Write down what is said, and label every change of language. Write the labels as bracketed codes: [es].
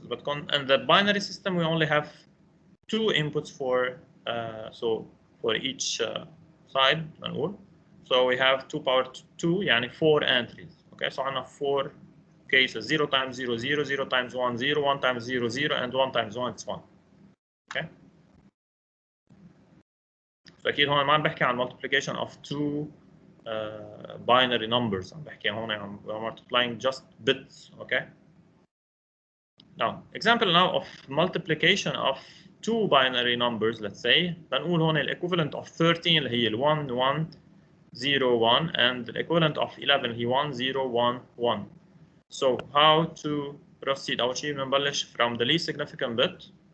[en] But in the binary system we only have 2 inputs for so for each side [ar] نقول. [en] So we have 2 power 2 [ar] يعني [en] 4 entries. Okay, so [ar] عندنا [en] 4 cases, 0 times 0 0, 0 times 1 0, 1 times 0 0, and 1 times 1 it's 1. Okay. [ar] فأكيد هون ما عم بحكي عن [en] multiplication of two binary numbers. [ar] عم بحكي هون عن [en] multiplying just bits. Okay. Now, example now of multiplication of two binary numbers. Let's say [ar] بنقول هون ال [en] equivalent of 13 [ar] اللي هي ال [en] 1 1 0 1 and the equivalent of 11 [ar] اللي هي [en] 1 0 1 1. So how to proceed? [ar] أول شيء بنبلش [en] from the least significant bit.